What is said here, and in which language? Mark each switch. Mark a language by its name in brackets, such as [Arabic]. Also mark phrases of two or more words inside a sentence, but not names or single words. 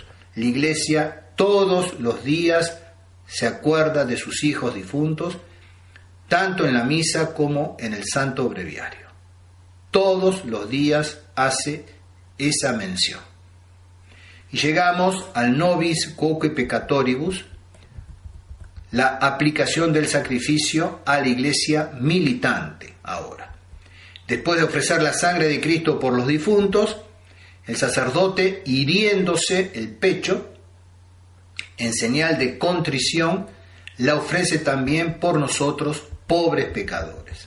[Spanish] La Iglesia todos los días se acuerda de sus hijos difuntos, tanto en la misa como en el Santo Breviario. Todos los días hace esa mención. Y llegamos al [Latin] nobis quoque peccatoribus, [Spanish] la aplicación del sacrificio a la Iglesia militante ahora. Después de ofrecer la sangre de Cristo por los difuntos, el sacerdote, hiriéndose el pecho, en señal de contrición, la ofrece también por nosotros, pobres pecadores.